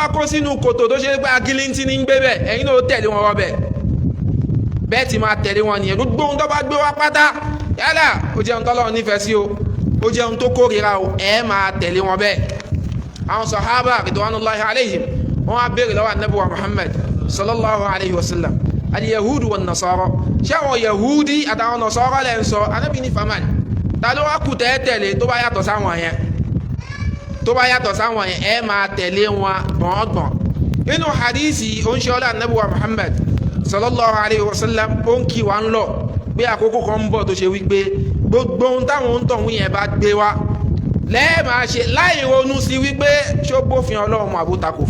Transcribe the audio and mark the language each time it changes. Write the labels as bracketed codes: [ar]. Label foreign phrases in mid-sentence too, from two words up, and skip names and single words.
[yo] bá kó sínú kòtò tó ṣe pé agilintí ní ń gbé bẹ́ẹ̀ ẹ̀yin náà tẹ̀lé wọn rọ́bẹ̀ bẹ́ẹ̀ ti máa tẹ̀lé wọn nìyẹn gbogbo ohun tó bá gbé wá pátá yálà ó jẹun tọ́lọ́run nífẹ̀ẹ́ sí o ó jẹun tó kórìíra o ẹ máa tẹ̀lé wọn bẹ́ẹ̀ àwọn sàhábà [ar] رضوان الله عليهم [yo] wọ́n á béèrè lọ́wọ́ anabi wa Muhammad [ar] صلى الله عليه وسلم اليهود والنصارى [yo] ṣé àwọn yahudi àtàwọn nasara lẹ́ ń sọ anabi ní faman ta ló wá kù tẹ́tẹ̀lé tó bá yàtọ̀ sáwọn yẹn ẹ máa tẹ̀lé wọn gbọ̀ngbọ̀n nínú hadisi oníṣẹ́ọ́lá anabi wa Muhammad [ar] صلى الله عليه وسلم [yo] ó ń kí wa ń lọ pé àkókò kan ń bọ̀ tó ṣe wípé gbogbo ohun táwọn ń tọ̀hún yẹn bá gbé wa lẹ́ẹ̀máa ṣe láì ronú sí wípé ṣó bófin ọlọ́run àbúta kò fi